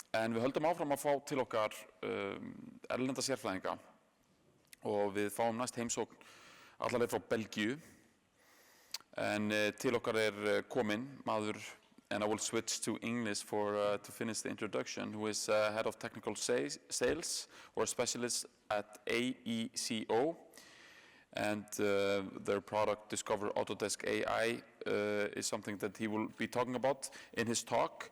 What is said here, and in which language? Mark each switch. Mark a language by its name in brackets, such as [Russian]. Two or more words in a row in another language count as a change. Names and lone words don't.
[Icelandic] En við höldum áfram að fá til okkar erlenda sérfræðinga og við fáum næst heimsókn allaveg frá Belgíu. En til okkar komin maður, [English] and I will switch to English to finish the introduction, who is head of technical sales or specialist at AECO. And their product, Discover Autodesk AI, is something that he will be talking about in his talk.